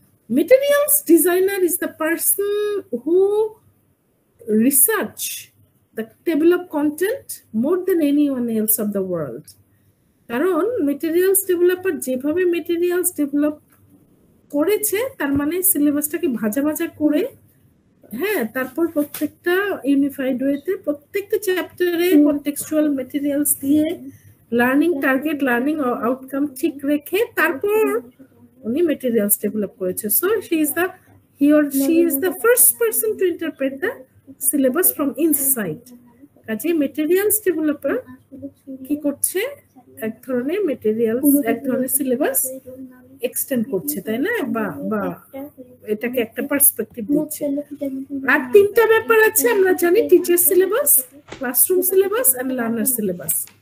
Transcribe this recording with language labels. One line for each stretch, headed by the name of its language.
English: Materials designer is the person who research the table of content more than anyone else of the world.
Bangla: কারণ materials developer যেভাবে materials develop করেছে, তার মানে সিলেবাসটাকে ভাজা ভাজা করে, হ্যাঁ, তারপর প্রত্যেকটা ইউনিফাইড ওয়েতে প্রত্যেকটা চ্যাপ্টারে কনটেক্সচুয়াল মেটেরিয়ালস দিয়ে লার্নিং টার্গেট, লার্নিং আউটকাম ঠিক রেখে তারপর উনি মেটেরিয়ালস ডেভেলপ করেছে।
English: So he or she is the first person to interpret the syllabus from inside.
Bangla: কাজে মেটেরিয়ালস ডেভেলপার কি করছে, এক ধরনের মেটেরিয়ালস, এক ধরনের সিলেবাস এক্সটেন্ড করছে, তাই না? বা এটাকে একটা পার্সপেক্টিভ দিচ্ছে। আর 3টা ব্যাপার আছে আমরা জানি, teacher syllabus, classroom syllabus and learner syllabus.